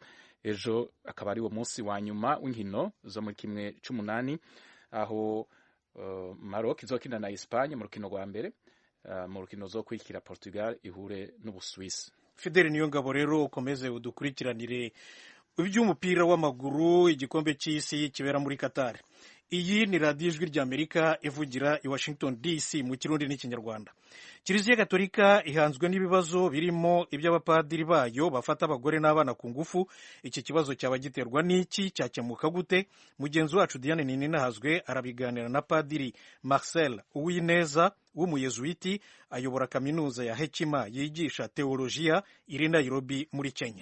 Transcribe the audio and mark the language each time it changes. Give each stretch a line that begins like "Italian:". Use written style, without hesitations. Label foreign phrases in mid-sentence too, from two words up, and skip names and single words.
Rundi: Ejo akaba ari wo munsi wa nyuma w'inkino zo muri kimwe c'umunani, aho Maroc izokina na Espagne mu rukino rwa mbere. Mu rukino zo kwikira Portugal ihure n'Ubuswisi. Fidel Niyongabo rero ukomeze udukurikiranire iby'umupira w'amaguru, igikombe cy'isi kibera muri Qatar. Iyi ni radiyo ijwi ry'Amerika ivugira i Washington DC mu kirundi n'ikinyarwanda.
Kinyarwanda: Kiliziya Gatolika ihanzwe n'ibibazo birimo iby'abapadiri bayo bafata abagore n'abana ku ngufu. Iki kibazo cyaba giterwa n'iki? Cyakemuka gute? Mugenzi wacu Diane Nininahazwe arabiganira na Padiri Marcel Uwineza w'umuyezuiti, ayobora kaminuza ya Hekima yigisha teolojiya iri Nairobi muri Kenya.